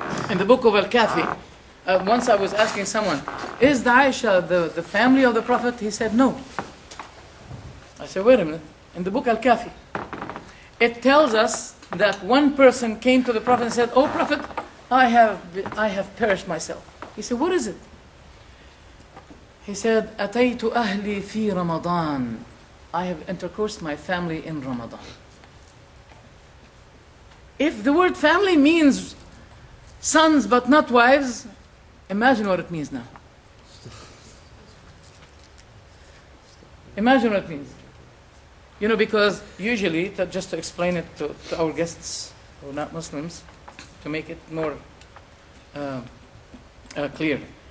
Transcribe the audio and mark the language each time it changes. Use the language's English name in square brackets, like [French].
[English] In the book of Al-Kafi, once I was asking someone, is the Aisha the family of the Prophet? He said, no. I said, wait a minute. In the book Al-Kafi, it tells us that one person came to the Prophet and said, oh Prophet, I have perished myself. He said, what is it? He said, [Arabic] أتيت أهلي في رمضان. [English] I have intercoursed my family in Ramadan. If the word family means sons but not wives, imagine what it means now. Imagine what it means. You know, because usually, just to explain it to our guests who are not Muslims, to make it more clear.